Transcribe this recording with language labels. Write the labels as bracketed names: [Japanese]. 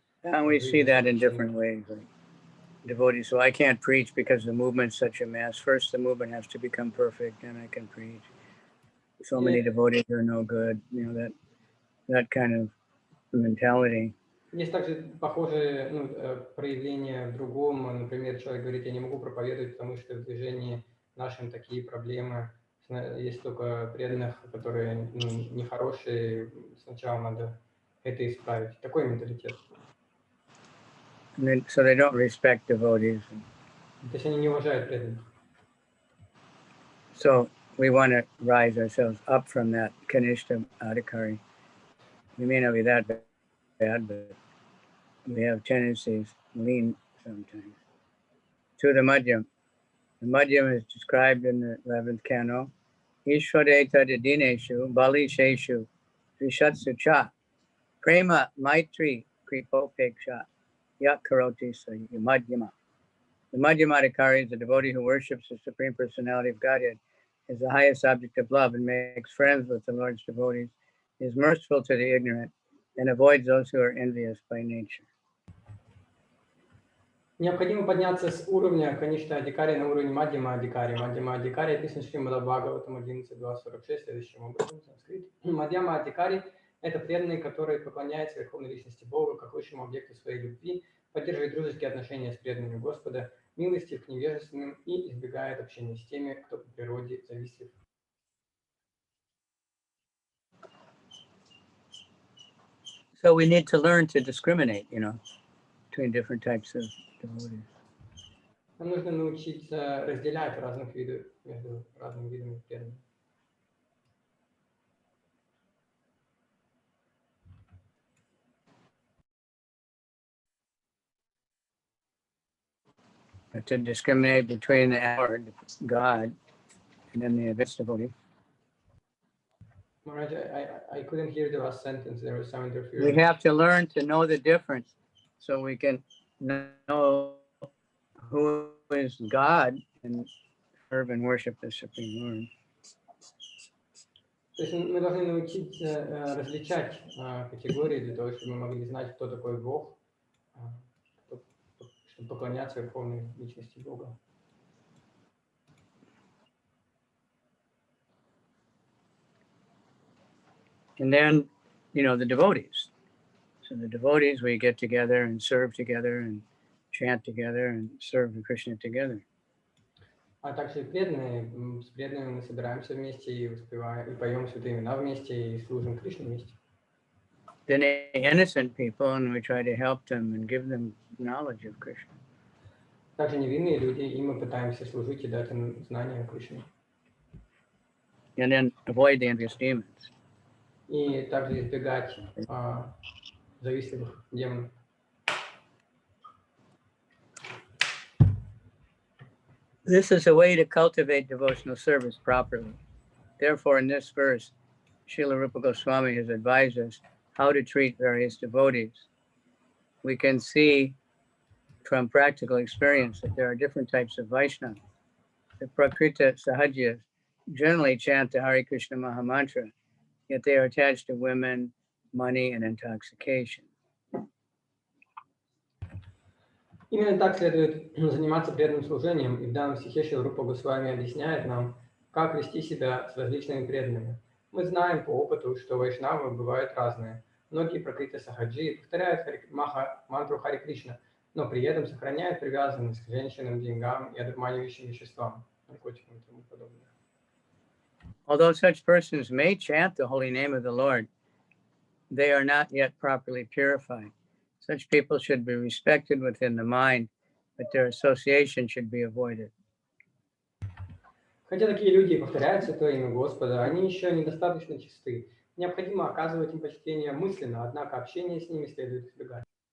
[English] And we see that in different ways. Like devotees, so I can't preach because the movement's such a mess. First, the movement has to become perfect, then I can preach. So many devotees are no good, that kind of mentality. [Russian] Есть также похожие проявления в другом. Например, человек говорит, я не могу проповедовать, потому что в движении нашем такие проблемы. Есть только преданных, которые нехорошие. Сначала надо это исправить. Такой менталитет. [English] So they don't respect devotees. [Russian] То есть они не уважают преданных. [English] So we want to rise ourselves up from that kanishta adhikari. We may not be that bad, but we have tendencies lean sometimes. To the madhyam. The madhyam is described in the 11th canto. [Sanskrit] Ishvareta dineshu bali sheshu vishatsu cha prema maitri kripopeksha yak karoti sa madhyama. [English] The madhyamadhikari is a devotee who worships the Supreme Personality of Godhead as the highest object of love and makes friends with the Lord's devotees, is merciful to the ignorant, and avoids those who are envious by nature. [Russian] Необходимо подняться с уровня конечной адикари на уровень мадьяма адикари. Мадьяма адикари описан Шримад Бхагаватам 11.2.46 следующим образом. Санскрит. Мадьяма адикари – это преданные, которые поклоняются Верховной Личности Бога как высшему объекту своей любви, поддерживает дружеские отношения с преданными Господа, милостив к невежественным и избегает общения с теми, кто по природе завистлив. [English] So we need to learn to discriminate, between different types of devotees. [Russian] Нам нужно научиться разделять разных видов между разными видами преданных. [English] To discriminate between the Lord, God, and then the advanced devotee. Maharaj, I couldn't hear the last sentence. There was some interference. We have to learn to know the difference so we can know who is God and serve and worship the Supreme Lord. [Russian] То есть мы должны научиться различать категории для того, чтобы мы могли знать, кто такой Бог, чтобы поклоняться Верховной Личности Бога. [English] And then, the devotees. So the devotees, we get together and serve together and chant together and serve Krishna together. [Russian] А также преданные, с преданными мы собираемся вместе и воспеваем, и поем святые имена вместе, и служим Кришне вместе. [English] Then innocent people, and we try to help them and give them knowledge of Krishna. [Russian] Также невинные люди, и мы пытаемся служить и дать им знания о Кришне. [English] And then avoid the envious demons. [Russian] И также избегать завистливых демонов. [English] This is a way to cultivate devotional service properly. Therefore, in this verse, Srila Rupa Goswami has advised us how to treat various devotees. We can see from practical experience that there are different types of Vaishnava. The Prakrita Sahajyas generally chant the Hare Krishna Mahamantra, yet they are attached to women, money, and intoxication. [Russian] Именно так следует заниматься преданным служением, и в данном стихе Шрила Рупа Госвами объясняет нам, как вести себя с различными преданными. Мы знаем по опыту, что вайшнавы бывают разные. Многие пракрита сахаджи повторяют мантру Хари Кришна, но при этом сохраняют привязанность к женщинам, деньгам и одурманивающим веществам, наркотикам и тому подобное. [English] Although such persons may chant the holy name of the Lord, they are not yet properly purified. Such people should be respected within the mind, but their association should be avoided. [Russian] Хотя такие люди повторяют святое имя Господа, они еще недостаточно чисты. Необходимо оказывать им почтение мысленно, однако общение с ними следует избегать.